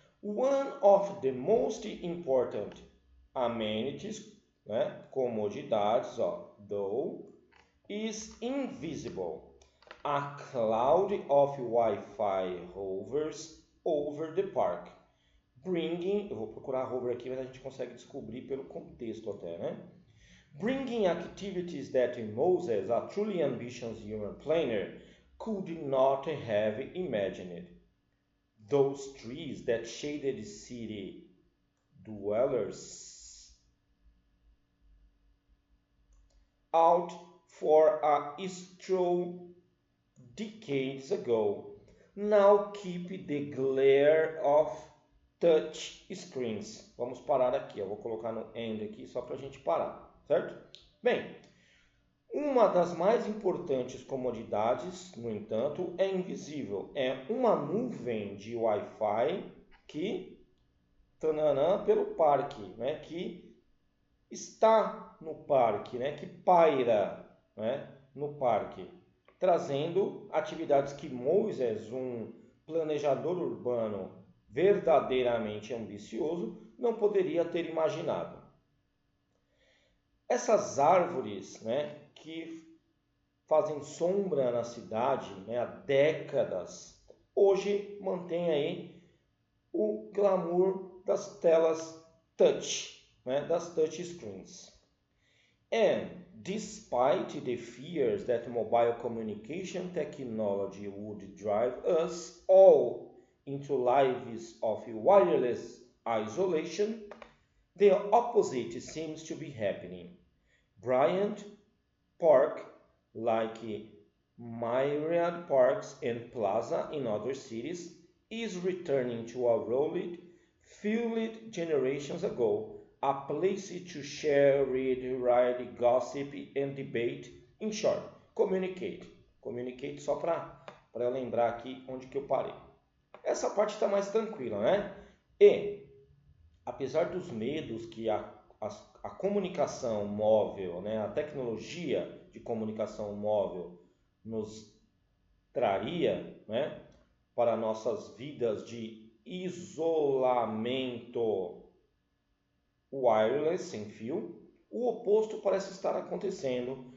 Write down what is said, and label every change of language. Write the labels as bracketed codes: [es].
[en] One of the most important amenities, [pt] né, comodidades, ó, [en] though, is invisible. A cloud of Wi-Fi hovers over the park, bringing, [pt] eu vou procurar hover aqui, mas a gente consegue descobrir pelo contexto até, né? [en] Bringing activities that Moses, a truly ambitious human planner, could not have imagined. Those trees that shaded city dwellers out for a stroll decades ago now keep the glare of touch screens. [pt] Vamos parar aqui, eu vou colocar no end aqui só para a gente parar, certo? Bem, uma das mais importantes comodidades, no entanto, é invisível. É uma nuvem de Wi-Fi que pelo parque, né? Que está no parque, né? Que paira, né? No parque, trazendo atividades que Moisés, um planejador urbano verdadeiramente ambicioso, não poderia ter imaginado. Essas árvores, né, que fazem sombra na cidade, né, há décadas, hoje mantém aí o glamour das telas touch, né, das touch screens. [en] And despite the fears that mobile communication technology would drive us all into lives of wireless isolation, the opposite seems to be happening. Bryant Park, like myriad parks and plaza in other cities, is returning to a role it filled generations ago, a place to share, read, write, gossip and debate. In short, communicate. [pt] Communicate só para eu lembrar aqui onde que eu parei. Essa parte está mais tranquila, né? E, apesar dos medos que a comunicação móvel, né, a tecnologia de comunicação móvel nos traria, né, para nossas vidas de isolamento wireless, sem fio, o oposto parece estar acontecendo.